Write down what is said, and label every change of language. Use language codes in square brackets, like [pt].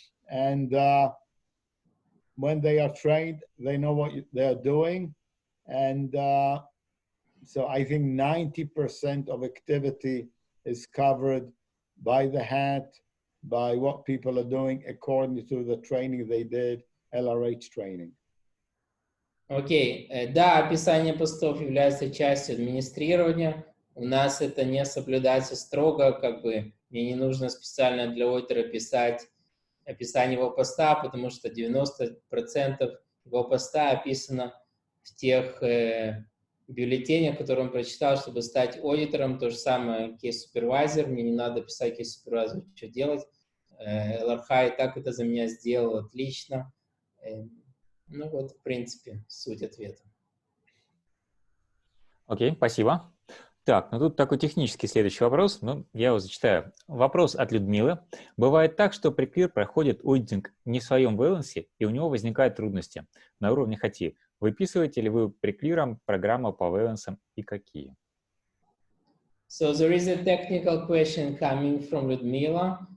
[en] And when they are trained, they know what they're doing. And so I think 90% of activity is covered by the hat, by what people are doing according to the training they did, LRH training. [ru] Окей, да, описание постов является частью администрирования. У нас это не соблюдается строго, как бы мне не нужно специально для аудитора писать описание его поста, потому что 90% его поста описано в тех бюллетенях, которые он прочитал, чтобы стать аудитором. То же самое кейс-супервайзер, мне не надо писать кейс-супервайзеру, что делать. ЛРХ и так это за меня сделал отлично. Ну вот, в принципе, суть ответа. Окей, спасибо. Так, ну тут такой технический следующий вопрос, но я его зачитаю. Вопрос от Людмилы. Бывает так, что приквир проходит аудитинг не в своем вэлансе, и у него возникают трудности на уровне хоти. Выписываете ли вы приквиром программу по вэлансам и какие? [en] So there is a technical question coming from Ludmila.